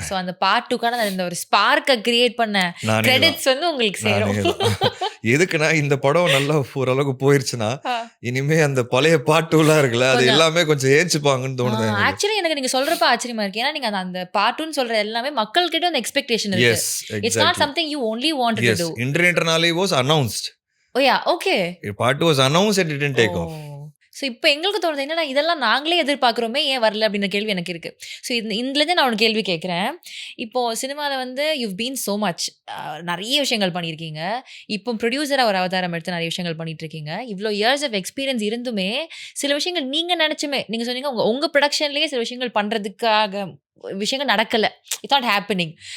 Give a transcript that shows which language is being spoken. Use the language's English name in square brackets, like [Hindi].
[Tamil] So அந்த part 2க்கான இந்த ஒரு ஸ்பார்க்கை கிரியேட் பண்ண கிரெடிட்ஸ் வந்து உங்களுக்கு சேரும். எதுக்குன்னா இந்த படம் நல்லா ஓரளவுக்கு போயிருச்சுன்னா இனிமே அந்த பழைய பார்ட் 2லாம் இருக்குல்ல அது எல்லாமே கொஞ்சம் ஏச்சுப்பாங்கன்னு தோணுது. ஆக்சுவலி எனக்கு நீங்க சொல்றப்ப ஆச்சரியமா இருக்கு. ஏன்னா நீங்க அந்த பார்ட் 2ன்னு சொல்ற எல்லாமே மக்கள் கிட்ட அந்த எக்ஸ்பெக்டேஷன் இருக்கு. [English] It's not something you only wanted to do. Internationally was announced. Oh yeah, okay. Part 2 was announced and it didn't take off. [Tamil] So இப்போ எங்களுக்கு தோணுது என்னன்னா இதெல்லாம் நாங்களே எதிர்பார்க்குறோமே ஏன் வரல அப்படின்ற கேள்வி எனக்கு இருக்குது. ஸோ இதுலேருந்து நான் ஒரு கேள்வி கேட்குறேன். இப்போது சினிமாவில் வந்து [English] you been so much, [Tamil] நிறைய விஷயங்கள் பண்ணியிருக்கீங்க. இப்போ ப்ரொடியூசராக ஒரு அவதாரம் எடுத்து நிறைய விஷயங்கள் பண்ணிகிட்ருக்கீங்க. இவ்வளோ இயர்ஸ் ஆஃப் எக்ஸ்பீரியன்ஸ் இருந்துமே சில விஷயங்கள் நீங்கள் நினச்சுமே நீங்கள் சொன்னீங்க உங்கள் ப்ரொடக்ஷன்லேயே சில விஷயங்கள் பண்ணுறதுக்காக விஷயங்கள் நடக்கலை, [English] It's not happening.